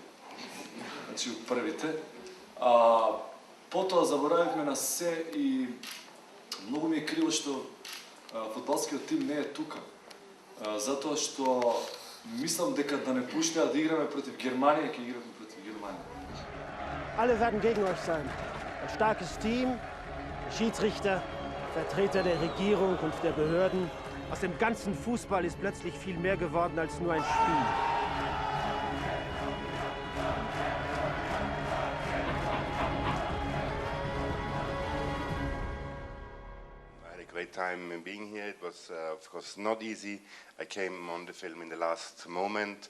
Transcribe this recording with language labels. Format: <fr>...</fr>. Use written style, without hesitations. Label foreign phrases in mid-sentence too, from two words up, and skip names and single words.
<mk>Значи од првите. Потоа заборавивме на се и многу ми е криво што фудбалскиот тим не е тука. Затоа што Мислам дека да не пуштеа да играме против Германија, ќе играме против Германија.</mk> <de>Alle werden gegen euch sein. Ein starkes Team, Schiedsrichter, Vertreter der Regierung und der Behörden. Aus dem ganzen Fußball ist plötzlich viel mehr geworden als nur ein Spiel.</de> <en>Great time in being here. It was, of course, not easy. I came on the film in the last moment.</en>